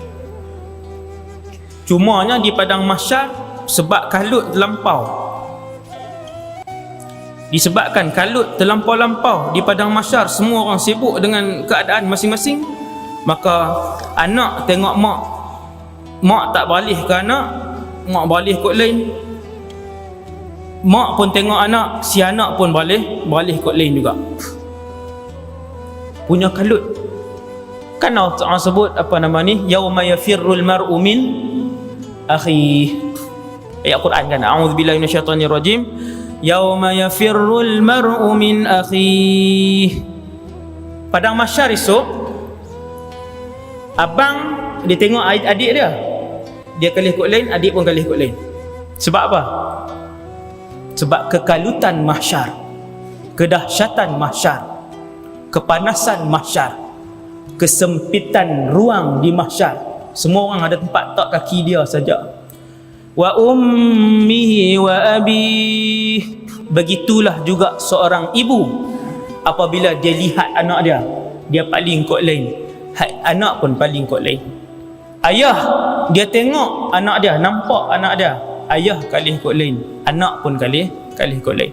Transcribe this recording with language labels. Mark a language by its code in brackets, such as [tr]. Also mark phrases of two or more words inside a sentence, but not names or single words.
[ms] Cumanya di padang mahsyar, sebab kalut terlampau, disebabkan kalut terlampau-lampau di padang mahsyar, semua orang sibuk dengan keadaan masing-masing, maka anak tengok mak tak balik ke anak, mak balik kot lain. Mak pun tengok anak, si anak pun balik kot lain juga. Punya kalut. Kan Allah sebut apa nama ni, [ar] يوم يفر المرء من أخي. [ms] Ayat Quran kan, [ar] أعوذ بالله من الشيطان الرجيم، يوم يفر المرء من أخي. [ms] Padang mahsyar esok, abang dia tengok adik dia, dia kalih kot lain, adik pun kalih kot lain. Sebab apa? Sebab kekalutan mahsyar, kedahsyatan mahsyar, kepanasan mahsyar, kesempitan ruang di mahsyar. Semua orang ada tempat tak kaki dia saja. [ar] وأمه وأبي. [ms] Begitulah juga seorang ibu apabila dia lihat anak dia paling kot lain, anak pun paling kot lain. Ayah dia tengok anak dia, nampak anak dia, ayah kalih kot lain, anak pun kalih kot lain.